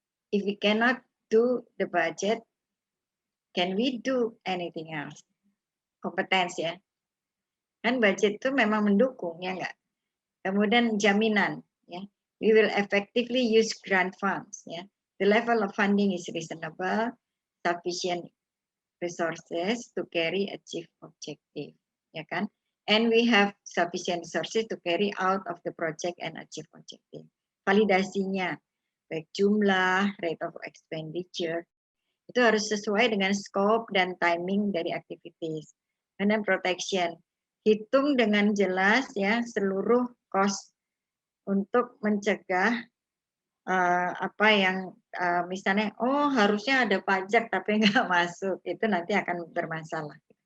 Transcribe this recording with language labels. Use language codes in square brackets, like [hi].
[en] If we cannot do the budget, can we do anything else? [id] Kompetensi ya. Kan budget itu memang mendukung, ya enggak? Kemudian jaminan, ya. [en] We will effectively use grant funds, ya. The level of funding is reasonable, sufficient resources to carry achieve objective, ya kan? And we have sufficient resources to carry out of the project and achieve objective. [id] Validasinya, baik jumlah, [en] rate of expenditure, [id] itu harus sesuai dengan scope dan timing dari activities. [en] And then protection, [id] hitung dengan jelas ya seluruh cost untuk mencegah apa yang misalnya harusnya ada pajak tapi nggak masuk, itu nanti akan bermasalah.